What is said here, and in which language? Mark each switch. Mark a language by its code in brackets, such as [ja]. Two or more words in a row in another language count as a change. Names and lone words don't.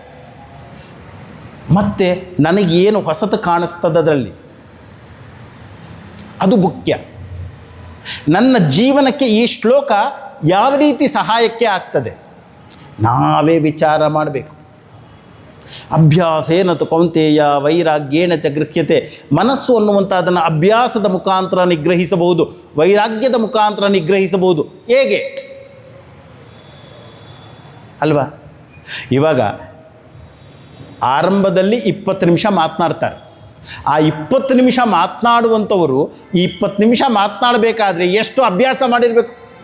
[kn] ಮತ್ತು ನನಗೇನು ಹೊಸತು ಕಾಣಿಸ್ತದೆ ಅದರಲ್ಲಿ, ಅದು ಮುಖ್ಯ. ನನ್ನ ಜೀವನಕ್ಕೆ ಈ ಶ್ಲೋಕ ಯಾವ ರೀತಿ ಸಹಾಯಕ್ಕೆ ಆಗ್ತದೆ ನಾವೇ ವಿಚಾರ ಮಾಡಬೇಕು. [sa] ಅಭ್ಯಾಸೇನ ತು ಕೌಂತೆಯ ವೈರಾಗ್ಯೇಣ ಚ ಗೃಹ್ಯತೆ. [kn] ಮನಸ್ಸು ಅನ್ನುವಂಥ ಅದನ್ನು ಅಭ್ಯಾಸದ ಮುಖಾಂತರ ನಿಗ್ರಹಿಸಬಹುದು, ವೈರಾಗ್ಯದ ಮುಖಾಂತರ ನಿಗ್ರಹಿಸಬಹುದು. ಹೇಗೆ ಅಲ್ವಾ? ಇವಾಗ ಆರಂಭದಲ್ಲಿ 20 ನಿಮಿಷ ಮಾತನಾಡ್ತಾರೆ. ಆ 20 ನಿಮಿಷ ಮಾತನಾಡುವಂಥವರು ಈ 20 ನಿಮಿಷ ಮಾತನಾಡಬೇಕಾದ್ರೆ ಎಷ್ಟು ಅಭ್ಯಾಸ ಮಾಡಿರಬೇಕು?